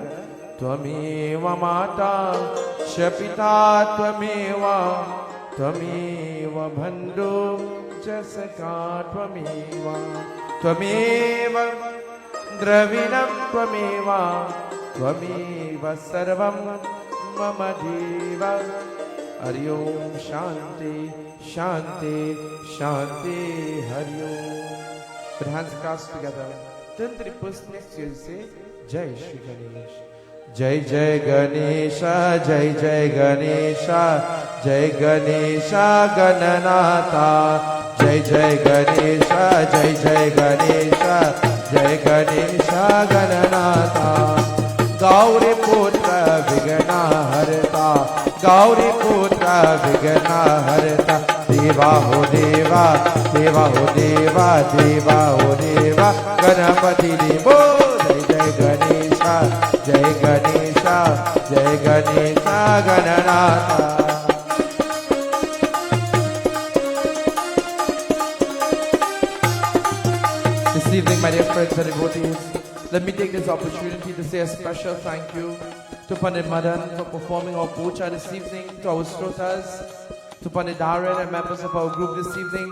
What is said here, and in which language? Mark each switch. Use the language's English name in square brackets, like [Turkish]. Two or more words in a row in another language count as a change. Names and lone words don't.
[Sanskrit] त्वमेव माता च पिता त्वमेव बन्धु च सखा त्वमेव द्रविणं त्वमेव सर्वं मम जीव. हरि ओम शांति शांति शांति. हरि ओम. [English] Put hands clasped together. Turn to the person next to you and say, [Hindi] जय श्री गणेश. जय जय गणेशा, जय जय गणेशा, जय गणेशा गणनाथा. जय जय गणेशा, जय जय गणेशा, जय गणेशा गणनाथा. गौरी पुत्र विघ्न हर्ता, गौरी पुत्र विघ्न हर्ता. देवा हो देवा, देवा हो देवा, देवा हो देवा गणपति देवो। जय जय गणेशा, जय गणेशा, जय गणेशा गणनाथा। [English] This evening, my dear friends and devotees, let me take this opportunity to say a special thank you to Pandit Madan for performing our puja this evening, to our srotas, to Pandit Darren and members of our group this evening.